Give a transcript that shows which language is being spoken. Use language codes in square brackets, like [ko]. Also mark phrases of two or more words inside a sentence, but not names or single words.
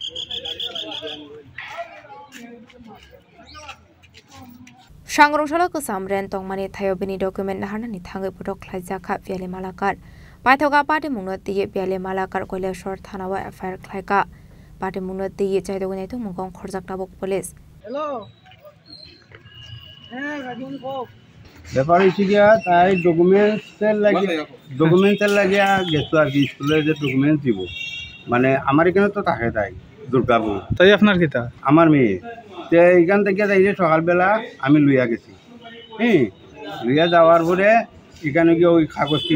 [trp] Shangrong Shalaka Samren Tongmani Tayo Bini document Hanani Tango Budo Klaisaka Piali Malakar Patoga Pati Munati Piali Malakar Koila Short Hanawa Fire Klaika Pati Munati Chaidonetu Mungong Korzaktabok Police [bn] Hello. ব্যাপার হচ্ছে গিয়া তাই ডকুমেন্টসের লাগিয়া গেছো আর কি স্কুলের যে ডকুমেন্টস দিব মানে আমার এখানে তো থাকে তাই দুর্গাপুর তাই আপনার কিতা আমার মেয়ে তো এইখান থেকে যাই যে সকালবেলা আমি লইয়া গেছি লইয়া যাওয়ার পরে এখানে গিয়ে ওই কাগজটি